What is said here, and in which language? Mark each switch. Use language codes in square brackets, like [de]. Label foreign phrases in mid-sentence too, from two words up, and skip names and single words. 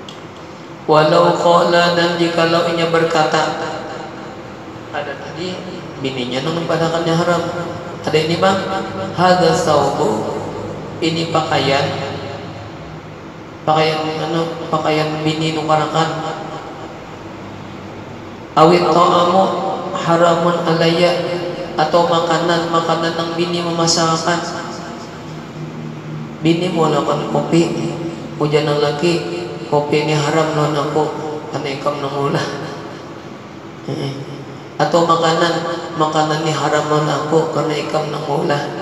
[ar] ولو قال [bjn] dan jikalau inya berkata ada tadi bininya nang padakannya haram. Ada ini bang, [ar] هذا ثوبُ, [bjn] ini pakaian bini nukarakan. [ar] أو طعامُ حرامٌ عليّ, [bjn] atau makanan yang bini memasakkan. Bini mau lakukan kopi, hujan ng laki, kopi ini haram non aku, karena ikam nangulah. Atau makanan ini haram non aku, karena ikam nangulah.